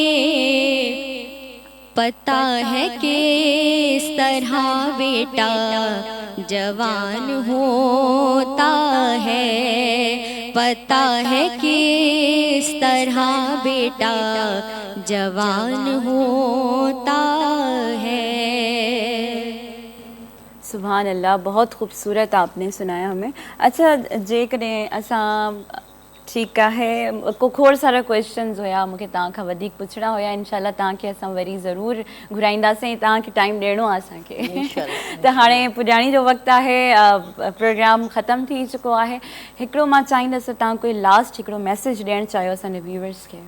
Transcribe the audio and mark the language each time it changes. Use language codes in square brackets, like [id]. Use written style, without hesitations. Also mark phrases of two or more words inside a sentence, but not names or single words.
[ur] پتہ ہے کس طرح بیٹا جوان ہوتا ہے، پتہ ہے کس طرح بیٹا جوان ہوتا ہے۔ سبحان اللہ، بہت خوبصورت آپ نے سنایا ہمیں۔ [sd] اچھا جے کॾहिं असां ठीकु आहे को खोड़ सारा क्वेश्चन्स हुया मूंखे तव्हां खां वधीक पुछणा हुया, इनशाला तव्हांखे असां वरी ज़रूरु घुराईंदासीं, तव्हांखे टाइम ॾियणो आहे असांखे। त हाणे पुॼाणी जो वक़्तु आहे, प्रोग्राम ख़तमु थी चुको आहे। हिकिड़ो मां चाहींदसि तव्हां कोई लास्ट हिकिड़ो मैसेज ॾियणु चाहियो असांजे व्यूअर्स खे।